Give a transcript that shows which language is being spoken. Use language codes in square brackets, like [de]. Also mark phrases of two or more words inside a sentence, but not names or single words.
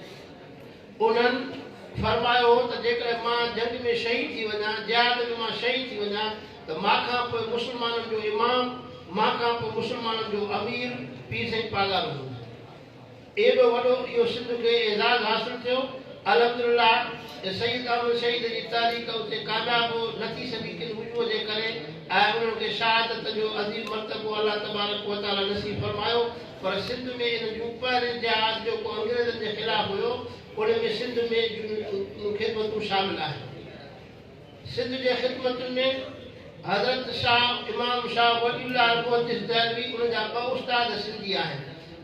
[sd] उन्हनि फरमायो हो त जेकॾहिं मां जंग में शहीद थी वञा, जिहाद में मां शहीद थी वञा, त मां खां पोइ मुस्लमाननि जो इमाम, मां खां पोइ मुस्लमाननि जो अमीर पीर साईं पागारो हूंदो। एॾो वॾो इहो सिंध खे एज़ाज़ हासिल थियो। अल्हम्दुलिल्लाह सैयद अहमद शहीद जी तारीख़ उते कामयाब न थी सघी किन हुजूअ जे करे, ऐं उन्हनि खे शहादत जो अज़ीम मर्तबो अल्लाह [ar] تبارك وتعالى [sd] नसीब फरमायो। पर सिंध में इन जूं पहिरें जिहाद जेको अंग्रेज़नि जे ख़िलाफ़ हुयो, उन में सिंध में ख़िदमतूं शामिल आहिनि। सिंध जे ख़िदमतुनि में हज़रत शाह इमाम शाह वलीउल्लाह मुहद्दिस दहलवी, उन जा 2 उस्ताद सिंधी आहिनि।